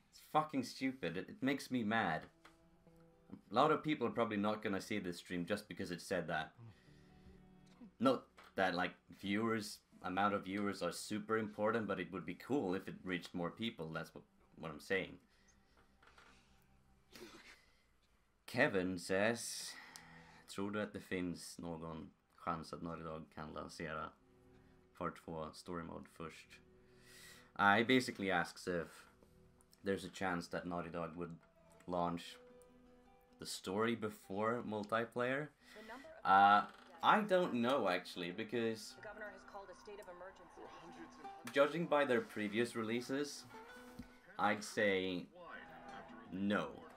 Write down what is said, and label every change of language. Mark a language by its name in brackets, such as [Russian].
[English] It's fucking stupid. It makes me mad. A lot of people are probably not gonna see this stream just because it said that. Not that, like, amount of viewers are super important, but it would be cool if it reached more people. That's what I'm saying. Kevin says, [Swedish] tror du att det finns någon chans att Naughty Dog kan lansera Part 2 Story Mode först? [English] He basically asks if there's a chance that Naughty Dog would launch the story before multiplayer. I don't know actually, because The governor has called a state of emergency. judging by their previous releases, I'd say no.